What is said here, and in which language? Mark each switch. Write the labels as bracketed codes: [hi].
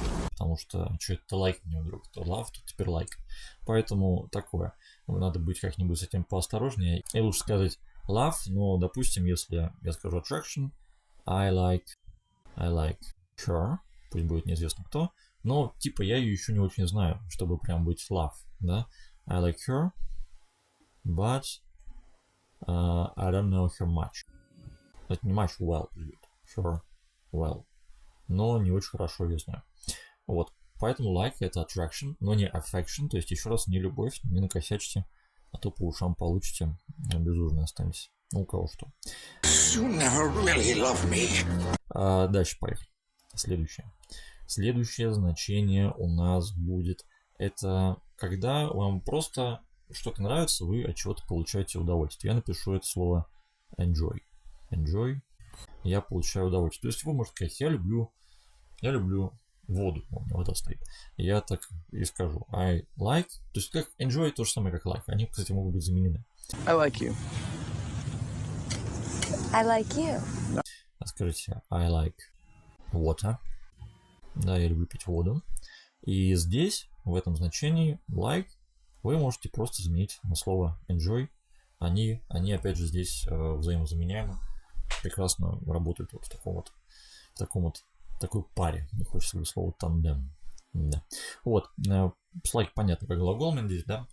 [ru] Потому что это лайк мне вдруг, то love, то теперь лайк. Поэтому такое. Надо быть как-нибудь с этим поосторожнее. И лучше сказать love, но, допустим, если я скажу attraction, [en] I like her, [ru] пусть будет неизвестно кто, но типа я ее еще не очень знаю, чтобы прям быть love, да. [en] I like her, but I don't know her much. [ru] Это не [en] much well [ru] будет, [en] her well, [ru] но не очень хорошо ее знаю. Вот, поэтому like это attraction, но не affection, то есть еще раз не любовь, не накосячьте, а то по ушам получите, безужно останетесь. Ну, у кого что. [en] You never really love me. [ru] Дальше поехали. Следующее значение у нас будет, это когда вам просто что-то нравится, вы от чего-то получаете удовольствие. Я напишу это слово enjoy. [en] Enjoy. [ru] Я получаю удовольствие. То есть вы можете сказать, я люблю воду, у меня вода стоит. Я так и скажу. [en] I like. [ru] То есть как enjoy то же самое, как like. Они, кстати, могут быть заменены. [en] I like you. I like you. [ru] Скажите [en] I like water. [ru] Да, я люблю пить воду. И здесь, в этом значении like, вы можете просто заменить на слово enjoy. Они опять же здесь взаимозаменяемы. Прекрасно работают вот в такой паре. Не хочется говорить слово тандем. Да. Вот. Like понятно, как глагол здесь, да.